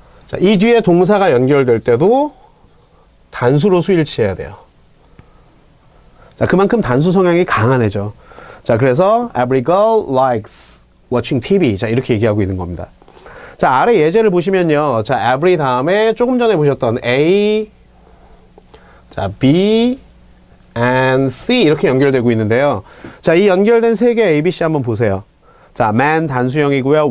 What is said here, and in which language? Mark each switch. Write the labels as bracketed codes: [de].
[ko] 자, 이 뒤에 동사가 연결될 때도 단수로 수일치해야 돼요. 자, 그만큼 단수 성향이 강한 애죠. 자, 그래서 [en] every girl likes watching TV. [ko] 자, 이렇게 얘기하고 있는 겁니다. 자, 아래 예제를 보시면요. 자, every 다음에 조금 전에 보셨던 A, 자, B, and C 이렇게 연결되고 있는데요. 자, 이 연결된 3개 A, B, C 한번 보세요. 자, man 단수형이고요.